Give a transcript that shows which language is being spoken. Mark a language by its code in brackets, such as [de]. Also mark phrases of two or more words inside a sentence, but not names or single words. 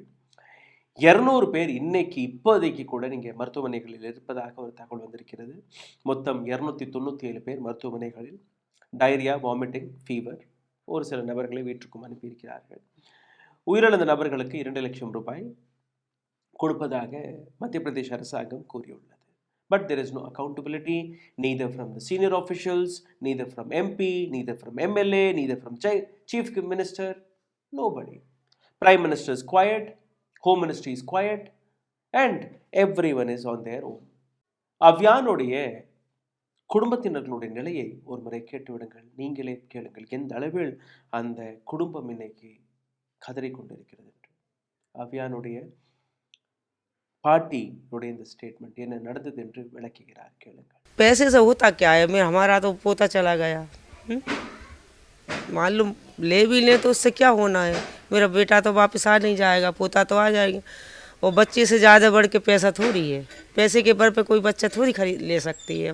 [ta] 200 பேர் இன்னைக்கு இப்போதைக்கு கூட நீங்க மருத்துவமனைகளில் இருப்பதாக ஒரு தகவல் வந்திருக்கிறது. மொத்தம் 297 பேர் மருத்துவமனைகளில் [en] diarrhoea, vomiting, fever. [ta] ஒரு சில நபர்களை வீட்டுக்கும் அனுப்பியிருக்கிறார்கள். உயிரிழந்த நபர்களுக்கு 2 லட்சம் ரூபாய் கொடுப்பதாக மத்திய பிரதேச அரசாங்கம் கூறியுள்ளது. [en] But there is no accountability, neither from the senior officials, neither from MP, neither from MLA, neither from Chief Minister, nobody. Prime Minister is quiet, Home Ministry is quiet, and everyone is on their own. [ta] அவ்யானுடைய குடும்பத்தினர்களுடைய நிலையை ஒரு முறை கேட்டுவிடுங்கள், நீங்களே கேளுங்கள், எந்த அளவில் அந்த குடும்பம் இன்னைக்கு கதறிக்கொண்டிருக்கிறது என்று. அவ்யானுடைய पार्टी இந்த स्टेटमेंट என்ன நடந்தது என்று விளக்குகிறார், கேளுங்கள். [hi] पैसे से होता क्या है? मैं हमारा तो पोता चला गया, मालूम ले भी ले तो उससे क्या होना है? मेरा बेटा तो वापस आ नहीं जाएगा, पोता तो आ जाएगा। और बच्चे से ज़्यादा बढ़ के पैसा थोड़ी है, पैसे के बल पे कोई बच्चा थोड़ी खरीद ले सकती है।